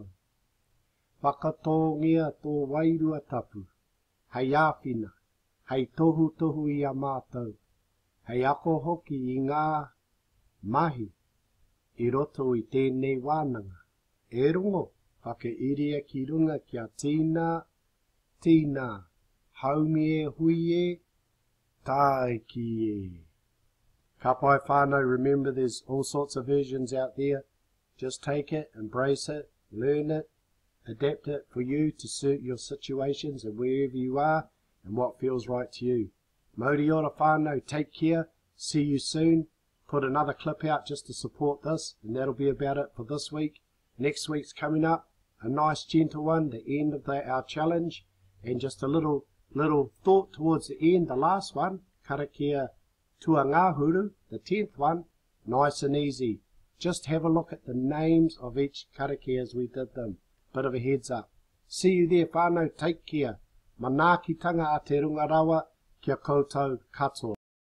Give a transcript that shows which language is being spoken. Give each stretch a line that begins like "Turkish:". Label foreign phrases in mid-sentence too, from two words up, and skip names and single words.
Māori: Whakatongia tō wairua tapu, hei āwhina, hei tohu i a mātou, hei ako hoki i ngā mahi, i roto i tēnei wānanga. E rongo, whakairia ki runga kia tīnā, haumi e hui e, tai ki e. Ka pai whānau,
English: remember there's all sorts of versions out there. Just take it, embrace it, learn it, adapt it for you to suit your situations and wherever you are and what feels right to you.
Māori: Mauri ora whānau,
English: take care, see you soon. Put another clip out just to support this, and that'll be about it for this week. Next week's coming up, a nice gentle one, the end of our challenge, and just a little thought towards the end, the last one, Karakia Tuangahuru, the 10th one, nice and easy. Just have a look at the names of each karakia as we did them. Bit of a heads up. See you there, whānau, take care.
Māori: Manaakitanga a te runga rawa, kia koutou katoa.